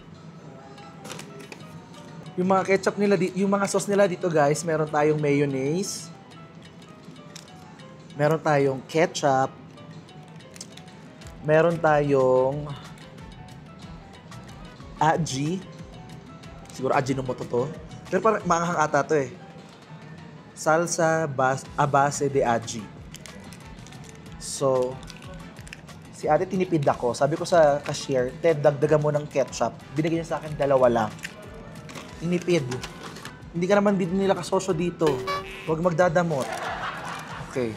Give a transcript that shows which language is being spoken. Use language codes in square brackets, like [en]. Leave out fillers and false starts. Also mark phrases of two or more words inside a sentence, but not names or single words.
[tl] Yung mga ketchup nila, yung mga sauce nila dito guys, meron tayong mayonnaise. Meron tayong ketchup. Meron tayong aji. Siguro Ajinomoto to. Pero parang maanghang ata to eh. [es] Salsa a base de aji. [tl] So, si ate tinipid ako. Sabi ko sa cashier, Ted, dagdagan mo ng ketchup. Binigyan niya sa akin 2 lang. Tinipid. Hindi ka naman din nila kasosyo dito. Huwag magdadamot. Okay.